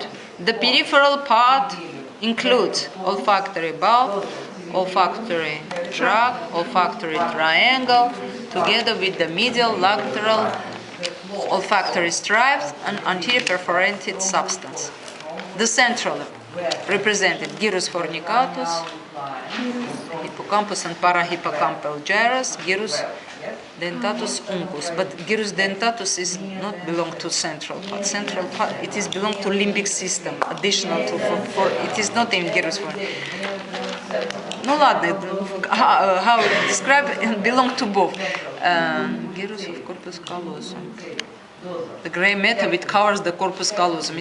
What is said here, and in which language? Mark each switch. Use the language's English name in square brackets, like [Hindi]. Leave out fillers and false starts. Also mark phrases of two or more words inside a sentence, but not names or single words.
[English] The peripheral part includes olfactory bulb, olfactory tract, olfactory triangle, together with the medial, lateral, olfactory stripes and anterior perforated substance. The central represented [Latin] gyrus fornicatus, [English] hippocampus and parahippocampal gyrus, [Latin] gyrus dentatus uncus. [English] But [Latin] gyrus dentatus [English] is not belong to central part. Central part, it is belong to limbic system, additional to for it is not in [Latin] gyrus fornicatus. [English] No, ладно, how it described belong to both. Gyrus of corpus callosum. The gray matter which covers the corpus callosum.